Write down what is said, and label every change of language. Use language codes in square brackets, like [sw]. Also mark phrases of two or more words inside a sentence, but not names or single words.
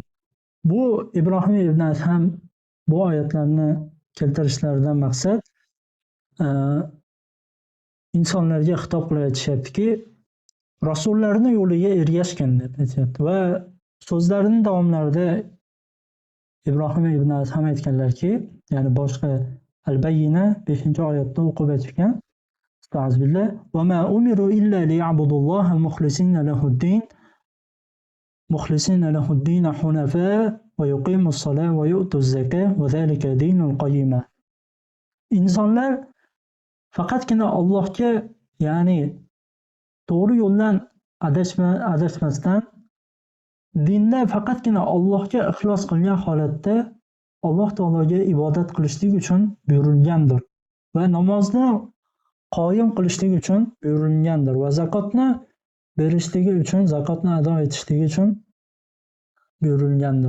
[uz] Bu Ibrohim ibn Adham bu oyatlarni keltirishlaridan maqsad insonlarga xitob qilib aytishyaptiki, rasullarning yo'liga ergashgan deb aytyapti. Va so'zlarining davomlarida Ibrohim ibn Adham aytganlarki, ya'ni boshqa Al-Bayyina 5-oyatda o'qib aytgan. [ar] أستغفر الله. وما أمروا إلا ليعبدوا الله مخلصين له الدين حنفاء ويقيموا الصلاة ويؤتوا الزكاة وذلك دين القيمة. [uz] Insonlar faqatgina Allohga, ya'ni to'g'ri yo'ldan adashmasdan dinda faqatgina Allohga ixlos qilgan holatda Alloh taologa ibodat qilishlik uchun buyurilgandir va namozni qoyim qilishlik uchun buyurilgandir va zakotni berishligi uchun, zakotni ado etishligi uchun buyurilgandir.